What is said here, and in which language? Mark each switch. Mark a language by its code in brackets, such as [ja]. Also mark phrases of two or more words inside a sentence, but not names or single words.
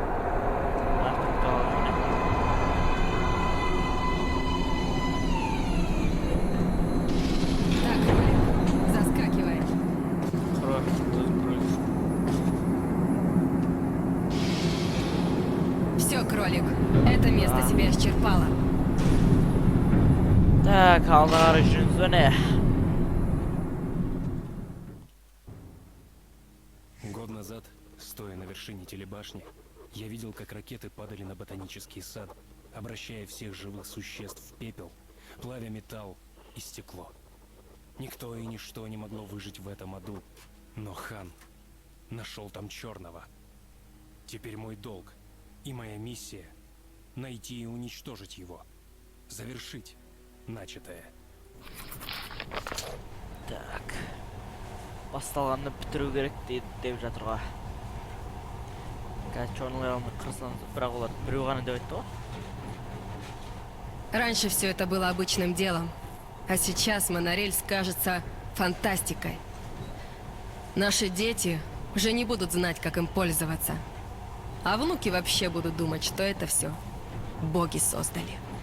[ru] Так, кролик, заскакивай. Все, кролик, это место себя исчерпало. Так, [tr] kaldılar üçüncü ne? [ru] Год назад, стоя на вершине телебашни, я видел, как ракеты падали на ботанический сад, обращая всех живых существ в пепел, плавя металл и стекло. Никто и ничто не могло выжить в этом аду, но Хан нашел там черного. Теперь мой долг и моя миссия — найти и уничтожить его, завершить начатое. Так. [kk] Басталганды бітіру керек деп жатыр ғой. Қазір черныйларны қырсаңыз, бірақ олар біреу ғана деп айтты ғой. [ru] Раньше все это было обычным делом, а сейчас монорельс кажется фантастикой. Наши дети уже не будут знать, как им пользоваться. А внуки вообще будут думать, что это все боги создали.